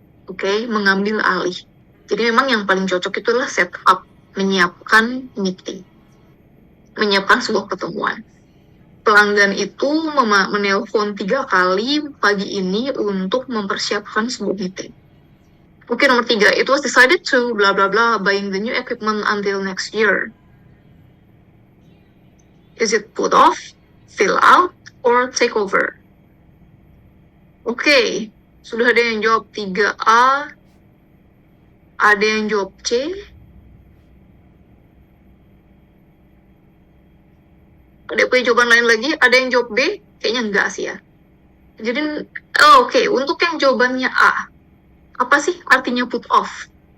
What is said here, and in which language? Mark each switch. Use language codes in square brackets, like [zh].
[id] Oke, mengambil alih. Jadi memang yang paling cocok itu adalah setup, menyiapkan meeting, menyiapkan sebuah pertemuan. Pelanggan itu menelpon 3 kali pagi ini untuk mempersiapkan sebuah meeting. Oke, nomor 3, [en] it was decided to blah blah blah buying the new equipment until next year. Is it put off, fill out, or take over? [id] Oke, sudah ada yang jawab 3A, ada yang jawab C, ada punya jawaban lain lagi, ada yang jawab B, kayaknya enggak sih ya. Jadi, oke, untuk yang jawabannya A, apa sih artinya [en] put off?